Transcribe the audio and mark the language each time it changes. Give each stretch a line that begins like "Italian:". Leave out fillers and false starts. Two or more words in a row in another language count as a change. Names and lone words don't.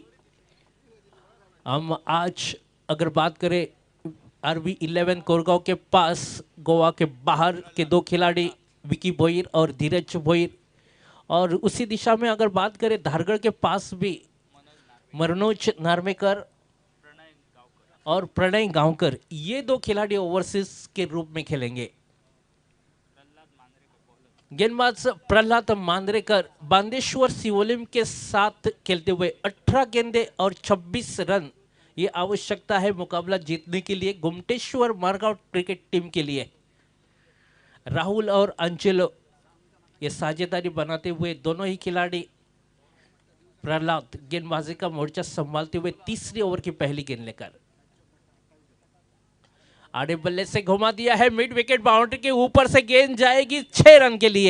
Hindi: हम आज अगर बात करें आरबी 11 कोरगांव के पास गोवा के बाहर के 2 खिलाड़ी विकी भोईर और धीरज भोईर, और उसी दिशा में अगर बात करें धारगढ़ के पास भी मनोज नार्वेकर और प्रणय गांवकर, ये 2 खिलाड़ी ओवरसीज के रूप में खेलेंगे। गेंदबाज प्रहलाद मांद्रेकर बांदेश्वर सिवोलिम के साथ खेलते हुए 18 गेंदे और 26 रन, ये आवश्यकता है मुकाबला जीतने के लिए गुमटेश्वर मारगांव क्रिकेट टीम के लिए। राहुल और अंचलो ये साझेदारी बनाते हुए दोनों ही खिलाड़ी। प्रहलाद गेंदबाजी का मोर्चा संभालते हुए तीसरी ओवर की पहली गेंद लेकर आड़े बल्ले से घुमा दिया है,
English: mid wicket boundary
Hindi: के ऊपर से गेंद जाएगी 6 रन के लिए।